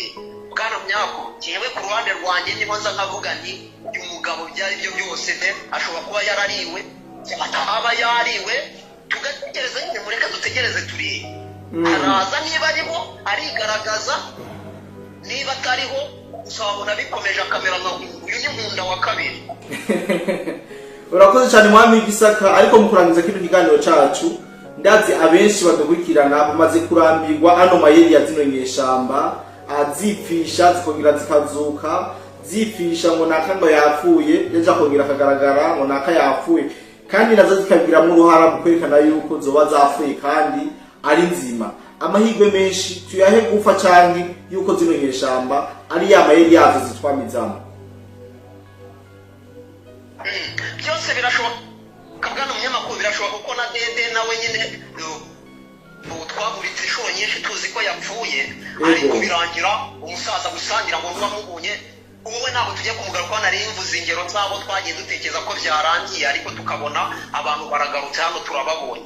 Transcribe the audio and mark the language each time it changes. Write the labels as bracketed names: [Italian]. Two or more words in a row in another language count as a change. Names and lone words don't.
[Kinyarwanda] Bwana Munyako, kiyewe ku ruhande rwanjye niho nza nkavuga nti uyu mugabo byari byo byose ashobora kuba yarariwe, ataba yariwe. Tugategereza nyine, mureka dutegereze turebe. Araza niba ariho arigaragaza, niba atariho uzabona bikomeje akamera nka uyu ni Nkunda wa kabiri. Urakoze cyane mwami w'Igisaka. [Rundi] Ariko mu kurangiza kino kiganiro cyacu, ndazi abenshi badukurikirana bamaze kurambirwa ano mayeri ya zino nyeshamba, azipfisha zikongera zikazuka, zipfisha ngo naka ngo yapfuye, yaje akongera akagaragara ngo naka yapfuye, kandi nazo zikabigiramo uruhara mu kwerekana yuko zoba zapfuye kandi ari nzima. amahirwe menshi tuyahe gufa canke yuko zino nyeshamba ari ya mayeri yazo zitwamizamo. [Kinyarwanda] Byose birashoboka bwana munyamakuru, birashoboka kuko na Dede nawe nyine twavuritse inshuro nyinshi tuzi ko yapfuye, ariko birangira umusaza gusangira ngo bamubonye umwe ntabwo tujya kumugaruka, nari mvuze ingero zabo twagiye dutekereza ko byarangiye, ariko tukabona abantu baragarutse hano turababonye.